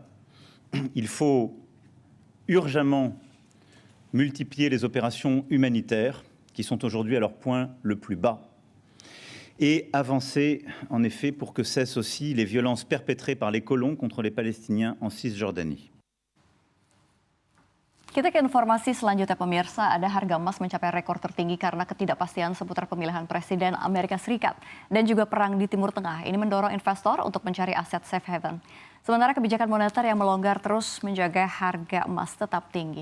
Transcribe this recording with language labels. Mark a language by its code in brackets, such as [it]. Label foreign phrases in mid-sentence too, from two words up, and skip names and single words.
[fr] Il faut urgemment multiplier les opérations humanitaires qui sont aujourd'hui à leur point le plus bas et avancer en effet pour que cessent aussi les violences perpétrées par les colons contre les Palestiniens en Cisjordanie. [id] Kita ke informasi selanjutnya pemirsa, ada harga emas mencapai rekor tertinggi karena ketidakpastian seputar pemilihan Presiden Amerika Serikat dan juga perang di Timur Tengah. Ini mendorong investor untuk mencari aset [en] safe haven. [id] Sementara kebijakan moneter yang melonggar terus menjaga harga emas tetap tinggi.